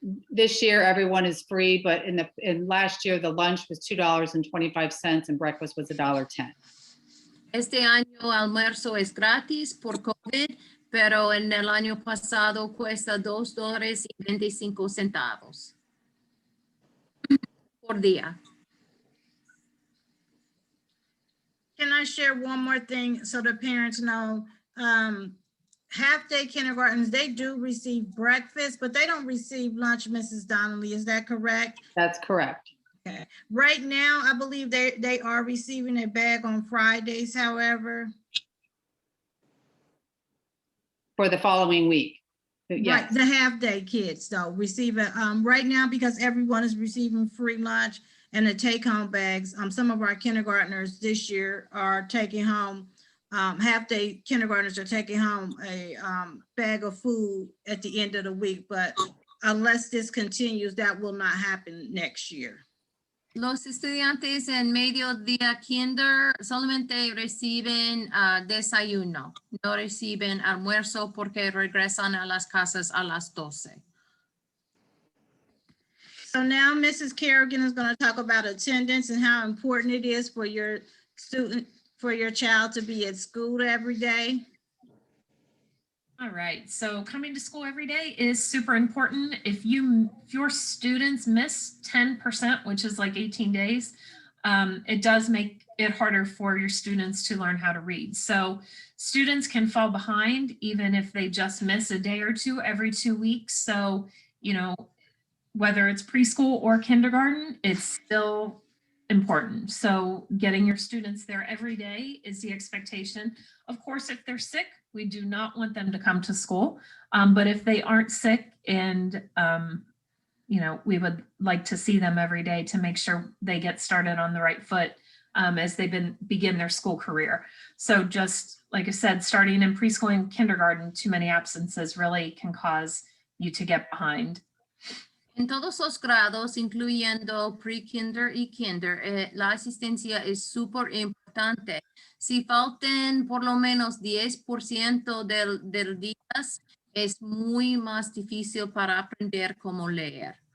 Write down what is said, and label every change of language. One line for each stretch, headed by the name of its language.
English: This year, everyone is free, but in last year, the lunch was $2.25 and breakfast was $1.10.
Spanish: Este año almuerzo es gratis por COVID, pero en el año pasado cuesta $2.25 por día.
English: Can I share one more thing so the parents know? Half-day kindergartens, they do receive breakfast, but they don't receive lunch, Mrs. Donnelly. Is that correct? That's correct. Okay. Right now, I believe they are receiving a bag on Fridays, however. For the following week. Right, Yes, the half-day kids though receive it right now because everyone is receiving free lunch and the take-home bags. Some of our kindergartners this year are taking home, half-day kindergartners are taking home a bag of food at the end of the week, but unless this continues, that will not happen next year.
Spanish: Los estudiantes en mediodía kinder solamente reciben desayuno, no reciben almuerzo porque regresan a las casas a las 12.
English: So now Mrs. Kerrigan is going to talk about attendance and how important it is for your student, for your child to be at school every day. All right, so coming to school every day is super important. If your students miss 10%, which is like 18 days, it does make it harder for your students to learn how to read. So students can fall behind even if they just miss a day or two every 2 weeks. So, you know, whether it's preschool or kindergarten, it's still important. So getting your students there every day is the expectation. Of course, if they're sick, we do not want them to come to school. But if they aren't sick and, you know, we would like to see them every day to make sure they get started on the right foot as they begin their school career. So just like I said, starting in preschool and kindergarten, too many absences really can cause you to get behind.
Spanish: En todos los grados, incluyendo pre-kinder y kinder, la asistencia es súper importante. Si faltan por lo menos 10% del día, es muy más difícil para aprender cómo leer.